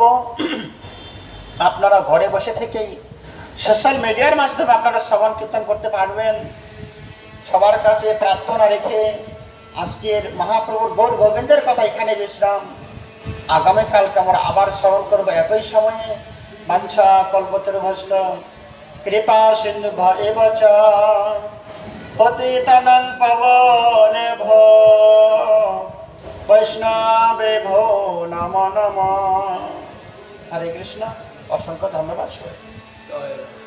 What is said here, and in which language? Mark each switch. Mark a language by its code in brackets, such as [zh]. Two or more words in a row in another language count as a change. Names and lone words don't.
[bn] আপনারা ঘরে বসে থেকেই সোশ্যাল মিডিয়ার মাধ্যমে আপনারা শ্রবণ কীর্তন করতে পারবেন। সবার কাছে প্রার্থনা রেখে আজকের মহাপ্রভুর গৌর গোবিন্দের কথা এখানে বিশ্রাম। আগামীকালকে আমরা আবার শ্রবণ করবো একই সময়ে। [sa] বাঞ্ছা কল্পতরুভ্যশ্চ কৃপা সিন্ধু এব চ পতিতানাং পাবনেভ্যো বৈষ্ণবেভ্যো নমো নমঃ। [bn] হরে কৃষ্ণ। অসংখ্য ধন্যবাদ।